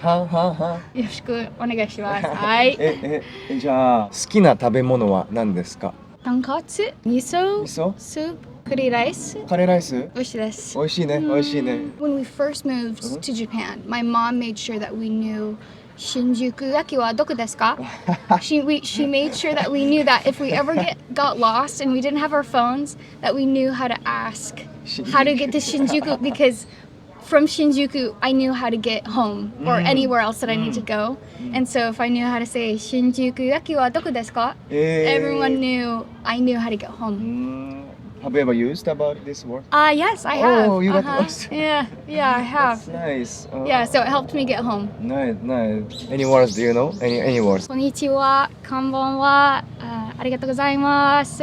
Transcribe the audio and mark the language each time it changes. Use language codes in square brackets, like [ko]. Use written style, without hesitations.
[ja] よろしくお願いします。はい。じゃあ好きな食べ物は何ですか？豚骨、味噌、スープ、カレーライス。カレーライス？美味しいです。美味しいね。 [en] When we first moved to Japan, my mom made sure that we knew [ja] 新宿駅はどこですか? [en] She made sure that we knew that if we ever got lost and we didn't have our phones, that we knew how to ask how to get to Shinjuku, because from Shinjuku I knew how to get home or anywhere else that I need to go. And so if I knew how to say [ja] 新宿駅はどこですか? [en] Everyone knew I knew how to get home. Have you ever used about this word? Yes, I have. Oh, you got lost. Yeah, I have. That's nice. Yeah, so it helped me get home. Nice. Any words do you know? Any words? [ja] こんにちは、こんばんは。ありがとうございます。